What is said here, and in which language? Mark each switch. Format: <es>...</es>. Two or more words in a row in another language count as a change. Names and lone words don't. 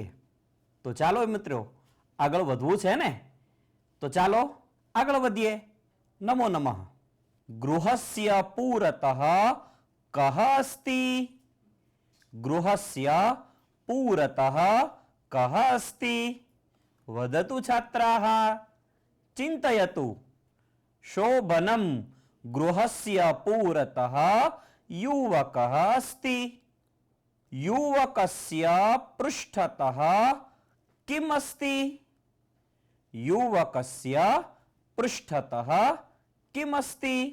<gu>તો ચાલો મિત્રો, આગળ વધવું છે ને? તો ચાલો આગળ વધીએ.</gu> <sa>નમો નમઃ. ગૃહસ્ય પૂરતઃ કઃ અસ્તિ? ગૃહસ્ય પૂરતઃ કઃ અસ્તિ? વદતુ છાત્રાः. चिन्तयतु. शोभनं गृहस्य पुरतः युवकः अस्ति. युवकस्य पृष्ठतः किम् अस्ति? युवकस्य पृष्ठतः किम् अस्ति?</sa>